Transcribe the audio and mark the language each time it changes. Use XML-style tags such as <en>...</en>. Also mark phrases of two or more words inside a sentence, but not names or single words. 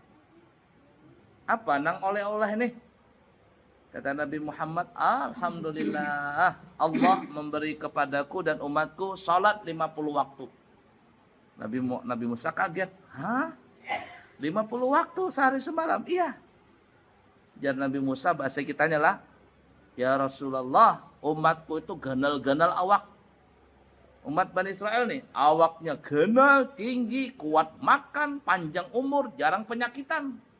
<bjn>Apa nang oleh-oleh nih?</bjn> <id>Kata Nabi Muhammad, alhamdulillah Allah memberi kepadaku dan umatku salat 50 waktu. Nabi Musa kaget. Hah? 50 waktu sehari semalam? Iya.</id> <bjn>Jar Nabi Musa bahasa kitanya lah. Ya Rasulullah, umatku itu ganal-ganal awak.</bjn> <id>Umat Bani Israel nih, awaknya ganal, tinggi, kuat makan, panjang umur, jarang penyakitan.</id>